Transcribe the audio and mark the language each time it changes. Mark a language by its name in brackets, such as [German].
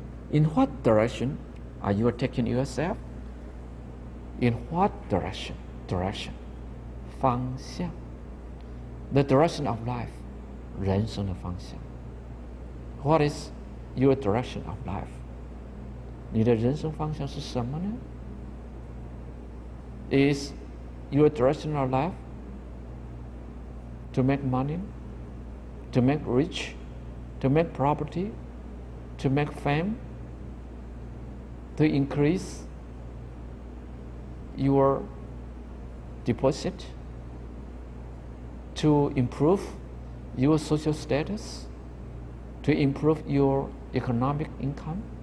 [English] In what direction are you taking yourself? In what direction? Direction. 方向。 The direction of life. [Chinese] 人生的方向。 [English] What is your direction of life? [Chinese] 你的人生方向是什么呢？ [English] Is your direction of life to make money, to make rich, to make property, to make fame, to increase your deposit, to improve your social status, to improve your economic income?